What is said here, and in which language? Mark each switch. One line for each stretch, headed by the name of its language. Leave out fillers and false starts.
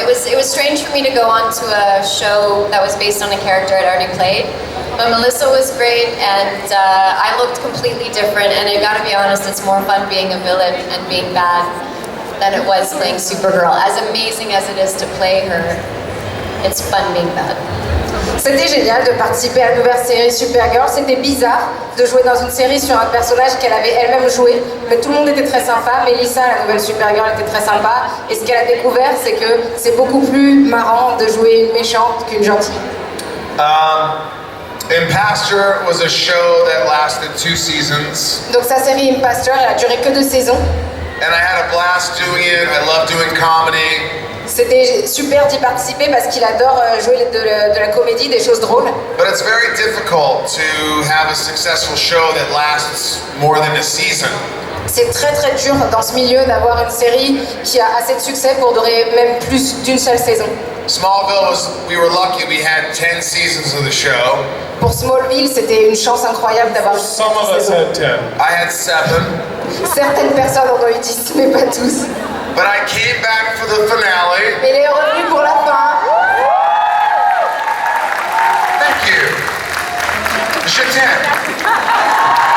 English: It was strange for me to go on to a show that was based on a character I'd already played, but Melissa was great, and I looked completely different. And I got to be honest, it's more fun being a villain and being bad than it was playing Supergirl. As amazing as it is to play her, it's fun being bad.
French: C'était génial de participer à la nouvelle série Supergirl. C'était bizarre de jouer dans une série sur un personnage qu'elle avait elle-même joué, mais tout le monde était très sympa. Melissa, la nouvelle Supergirl, était très sympa. Et ce qu'elle a découvert, c'est que c'est beaucoup plus marrant de jouer une méchante qu'une gentille.
English: Imposter was a show that lasted 2 seasons.
French: Donc sa série Imposter, elle a duré que 2 saisons.
English: And I had a blast doing it. I love doing comedy.
French: C'était super d'y participer parce qu'il adore jouer de la comédie, des choses drôles.
English: But it's very difficult to have a successful show that lasts more than a season.
French: C'est très très dur dans ce milieu d'avoir une série qui a assez de succès pour durer même plus d'une seule saison.
English: Smallville we were lucky we had 10 seasons of the show.
French: Pour Smallville, c'était une chance incroyable d'avoir
English: Some of us had 10. I had 7.
French: Certaines personnes en ont eu 10, mais pas tous.
English: But I came back for the finale.
French: Mais il est revenu pour la fin.
English: Thank you.
French: Je t'aime.